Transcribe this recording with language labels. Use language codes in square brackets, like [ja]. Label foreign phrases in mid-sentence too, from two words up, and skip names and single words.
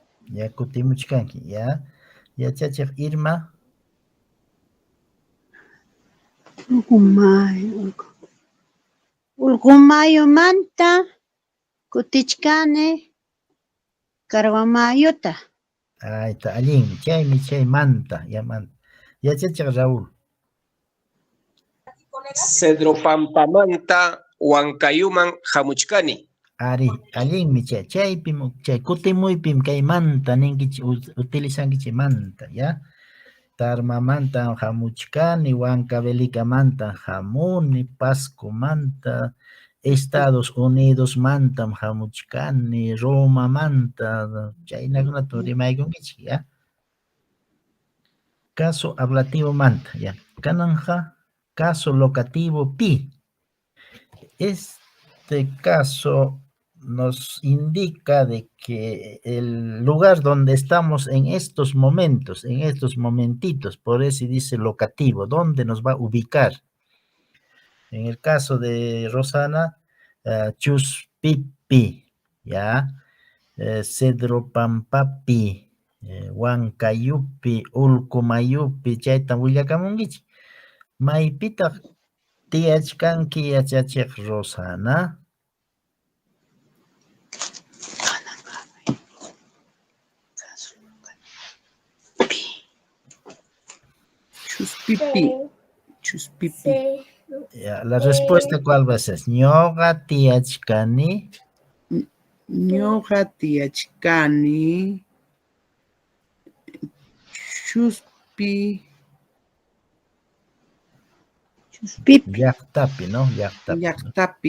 [qu] Ya kutimuchkanki, ya. Yachachiq Irma. Urqumayumanta kutichkani Karwamayuta. [es] Ahí está, allí, [qu] chay manta, ya manta. Yachachiq Raúl. Cedro Pampamanta, Huancayuman, Jamuchcani. Ari, allinmi chaypim, chay kutimuypim kay manta ninkichik utilizankichik manta, ya. Tarmamanta hamuchkani, Huancavelica manta hamuni, Pasco manta, Estados Unidos manta hamuchkani, Roma manta, chaynakunata rimaykunkichik, [es] ya. Caso ablativo manta, ya. Kananja, caso locativo pi. Este caso nos indica de que el lugar donde estamos en estos momentos, en estos momentitos, por eso dice locativo, ¿dónde nos va a ubicar? En el caso de Rosana, [qu] Chuspipi, ¿ya? Cedro Pampapi, Huancayupi, Ulcumayupi, chayta willakamunkichik. Maypita tiachkanki yachachiq Rosana. Chuspipi. Chuspipi. [es] Ya, la respuesta cuál va a ser. [qu] Ñoqa tiachkani. Ñuqa tiachkani. Chuspi. Chuspipi. Llaqtapi, ¿no? Llaqtapi. Llaqtapi.